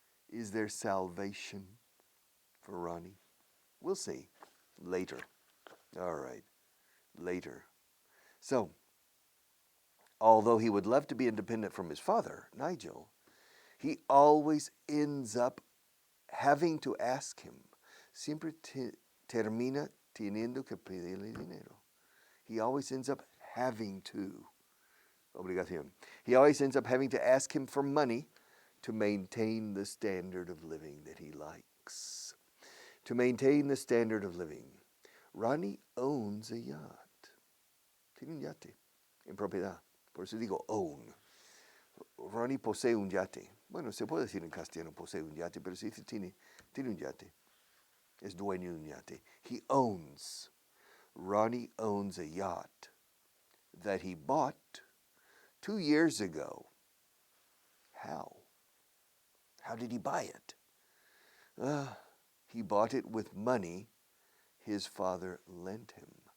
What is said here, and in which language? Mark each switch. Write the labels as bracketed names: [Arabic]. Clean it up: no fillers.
[English] Is there salvation for Ronnie? We'll see. Later. All right. Later. So, although he would love to be independent from his father, Nigel, he always ends up having to ask him. [Spanish] Siempre termina teniendo que pedirle dinero. [English] He always ends up having to. Obligación. He always ends up having to ask him for money to maintain the standard of living that he likes. To maintain the standard of living. Ronnie owns a yacht. [Spanish] Tiene un yate en propiedad. Por eso digo own. Ronnie posee un yate. Bueno, se puede decir en castellano posee un yate, pero si dice tiene un yate. Es dueño de un yate. [English] He owns. Ronnie owns a yacht that he bought 2 years ago. How? How did he buy it? He bought it with money his father lent him.